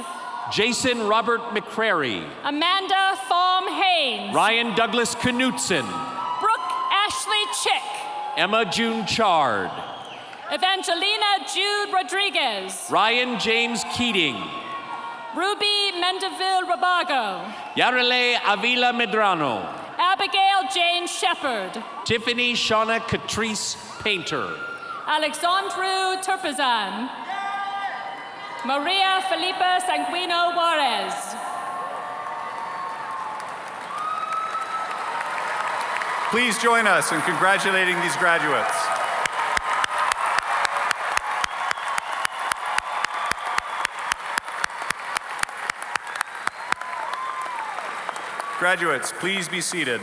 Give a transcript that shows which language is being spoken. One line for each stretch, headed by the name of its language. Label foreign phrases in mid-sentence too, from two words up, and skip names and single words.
English: Jason Robert McCrary. Amanda Faum Haynes. Ryan Douglas Knutson. Brooke Ashley Chick. Emma June Chard. Evangelina Jude Rodriguez. Ryan James Keating. Ruby Mendeville Rabago. Yarele Avila Medrano. Abigail Jane Shepard. Tiffany Shauna Catrice Painter. Alexandru Turpezan. Maria Felipa Sanguino Juarez. Please join us in congratulating these graduates. Graduates, please be seated.